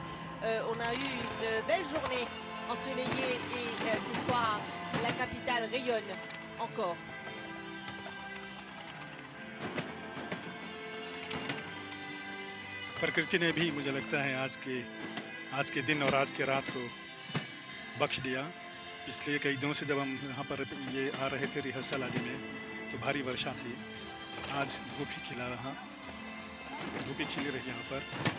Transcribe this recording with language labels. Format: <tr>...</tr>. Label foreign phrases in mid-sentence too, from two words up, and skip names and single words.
<fr>On a eu une belle journée ensoleillée et ce soir la capitale rayonne encore.</fr> <hi>प्रकृति ने भी मुझे लगता है आज के दिन और आज के रात को बख्श दिया। पिछले कई दिनों से जब हम यहाँ पर ये आ रहे थे रिहर्सल आदि में तो भारी वर्षा थी। आज धूप ही खिला रहा, धूप ही खिली रही यहाँ पर।</hi>